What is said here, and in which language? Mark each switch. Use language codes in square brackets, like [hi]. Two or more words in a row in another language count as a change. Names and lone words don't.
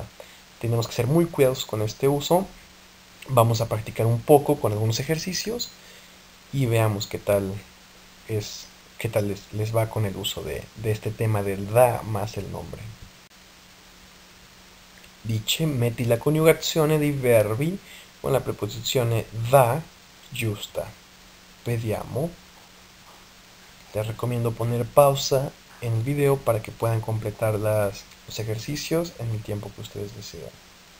[es] Tenemos que ser muy cuidadosos con este uso. Vamos a practicar un poco con algunos ejercicios y veamos es, qué tal les va con el uso de este tema del da más el nombre. Dice, [it] metti la coniugazione dei verbi con la preposizione da giusta. Vediamo. [es] Les recomiendo poner pausa en el video para que puedan completar los ejercicios en el tiempo que ustedes deseen.